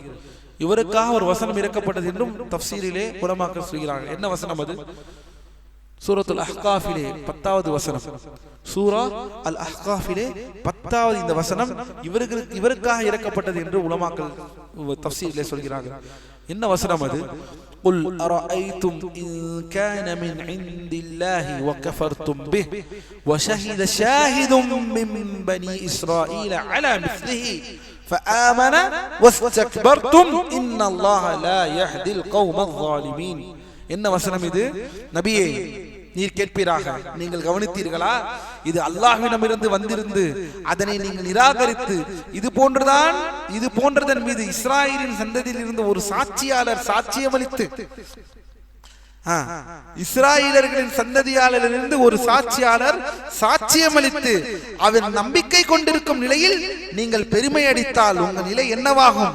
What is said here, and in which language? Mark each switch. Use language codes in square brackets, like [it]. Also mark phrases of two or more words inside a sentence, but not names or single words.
[ta] இவருக்காக ஒரு வசனம் இறக்கப்பட்டது என்றும் தஃப்சீரிலே உலமாக்கள் சொல்கிறார்கள். என்ன வசனம் அது? சூரத்துல் அஹ்காஃபிலே 10வது வசனம். சூரா அல் அஹ்காஃபிலே 10வது இந்த வசனம் இவருக்காக இறக்கப்பட்டது என்று உலமாக்கள் தஃப்சீரிலே சொல்கிறார்கள். என்ன வசனம் அது? [ar] قل أرأيتم إن كان من عند الله وكفرتم به وشهد شاهد من بني إسرائيل على مثله فآمن واستكبرتم إن الله لا يهدي القوم الظالمين. [ta] என்ன வசனம் இது? நபியே, நீர் கேட்பீராக, நீங்கள் கவனித்தீர்களா? இது அல்லாஹ்விடமிருந்து வந்திருந்து அதனை நீங்கள் நிராகரித்து இது போன்றதன் மீது இஸ்ராயேலின் சந்ததியில் இருந்து ஒரு சாட்சியாளர் சாட்சியமளித்து, இஸ்ராயேலர்களின் சந்ததியாளரிலிருந்து ஒரு சாட்சியாளர் சாட்சியமளித்து அவர் நம்பிக்கை கொண்டிருக்கும் நிலையில் நீங்கள் பெருமை அடித்தால் உங்கள் நிலை என்னவாகும்?